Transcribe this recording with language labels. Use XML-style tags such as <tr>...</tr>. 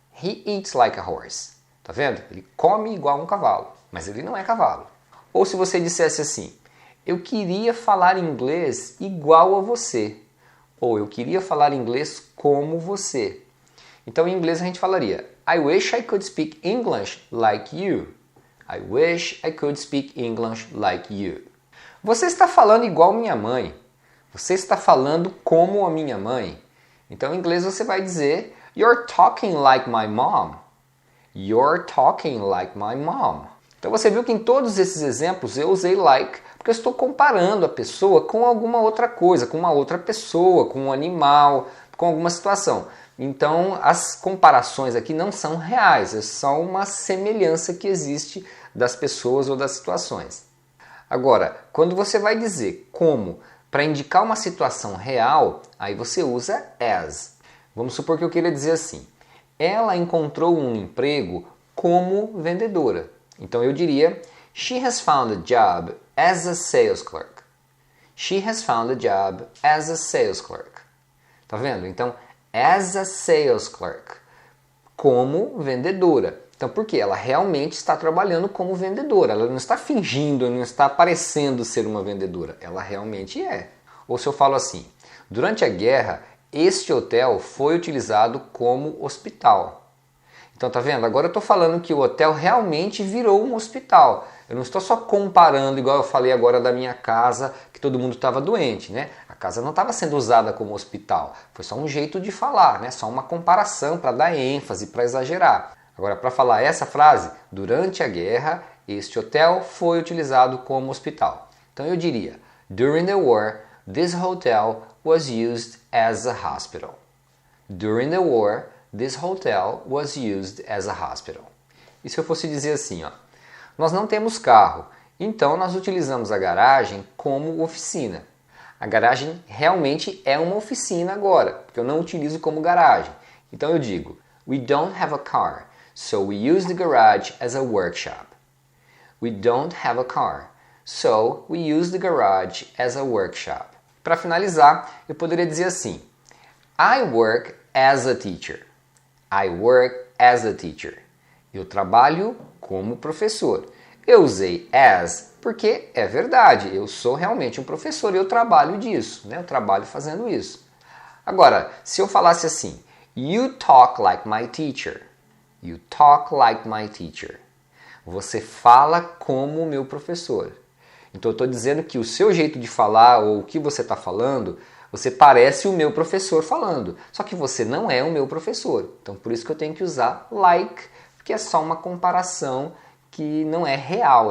<en>He eats like a horse.</en> <pt>Tá vendo? Ele come igual um cavalo, mas ele não é cavalo. Ou se você dissesse assim: eu queria falar inglês igual a você. Ou eu queria falar inglês como você. Então em inglês a gente falaria:</pt> <en>I wish I could speak English like you. I wish I could speak English like you.</en> <pt>Você está falando igual minha mãe. Você está falando como a minha mãe. Então em inglês você vai dizer:</pt> <en>you're talking like my mom. You're talking like my mom.</en> <pt>Então você viu que em todos esses exemplos eu usei like porque eu estou comparando a pessoa com alguma outra coisa, com uma outra pessoa, com um animal, com alguma situação. Então as comparações aqui não são reais, é só uma semelhança que existe das pessoas ou das situações. Agora, quando você vai dizer como para indicar uma situação real, aí você usa as. Vamos supor que eu queira dizer assim: ela encontrou um emprego como vendedora. Então eu diria:</pt> <en>she has found a job as a sales clerk. She has found a job as a sales clerk.</en> <pt>Tá vendo? Então,</pt> <en>as a sales clerk.</en> <pt>Como vendedora. Então, por quê? Ela realmente está trabalhando como vendedora. Ela não está fingindo, não está parecendo ser uma vendedora. Ela realmente é. Ou se eu falo assim, durante a guerra, este hotel foi utilizado como hospital. Então, tá vendo? Agora eu estou falando que o hotel realmente virou um hospital. Eu não estou só comparando, igual eu falei agora da minha casa, que todo mundo estava doente, né? A casa não estava sendo usada como hospital. Foi só um jeito de falar, né? Só uma comparação para dar ênfase, para exagerar. Agora, para falar essa frase, durante a guerra, este hotel foi utilizado como hospital. Então eu diria,</pt> <en>during the war, this hotel was used as a hospital. During the war, this hotel was used as a hospital.</en> <pt>E se eu fosse dizer assim, ó, nós não temos carro, então nós utilizamos a garagem como oficina. A garagem realmente é uma oficina agora, porque eu não utilizo como garagem. Então eu digo,</pt> <en>we don't have a car, so we use the garage as a workshop. We don't have a car, so we use the garage as a workshop.</en> <pt>Para finalizar, eu poderia dizer assim,</pt> <en>I work as a teacher. I work as a teacher.</en> <pt>Eu trabalho como professor. Eu usei as porque é verdade, eu sou realmente um professor e eu trabalho disso, né? Eu trabalho fazendo isso. Agora, se eu falasse assim,</pt> <en>you talk like my teacher. You talk like my teacher.</en> <pt>Você fala como o meu professor. Então eu estou dizendo que o seu jeito de falar ou o que você está falando, você parece o meu professor falando. Só que você não é o meu professor. Então por isso que eu tenho que usar like, porque é só uma comparação que não é real.</pt>